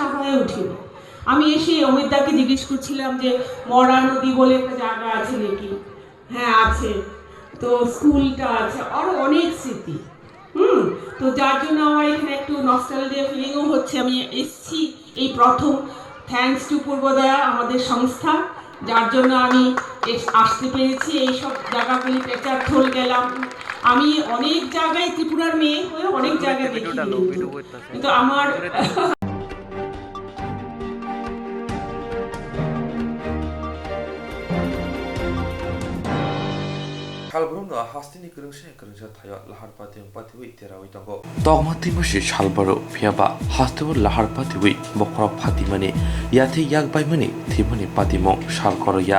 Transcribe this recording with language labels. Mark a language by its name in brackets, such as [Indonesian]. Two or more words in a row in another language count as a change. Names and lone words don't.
[Bangla] হয়ে ওঠেনি আমি এসে অমিতদাকে জিজ্ঞেস করছিলাম যে মরা নদী বলে একটা জায়গা আছে নাকি হ্যাঁ আছে তো স্কুলটা আছে আরও অনেক স্মৃতি তো যার জন্য আমার এখানে একটু [English] nostalgia feelingও [Bangla] হচ্ছে আমি এসেছি এই প্রথম [English] thanks to [Bangla] পূর্বোদয়া আমাদের সংস্থা যার জন্য আমি আসতে পেরেছি এইসব জায়গাগুলি পেচারথোল গেলাম আমি অনেক জায়গায় ত্রিপুরার মেয়ে হয়ে অনেক জায়গায় দেখি কিন্তু আমার [Kok Borok] Shalbrum no hastini kerengsa thayo lahar pati patiwi terawi tango. Dogmati moshi shalbaro phiaba hastewo lahar patiwi bokra phatimani yate yakbai mani thimani patimo shal koroya.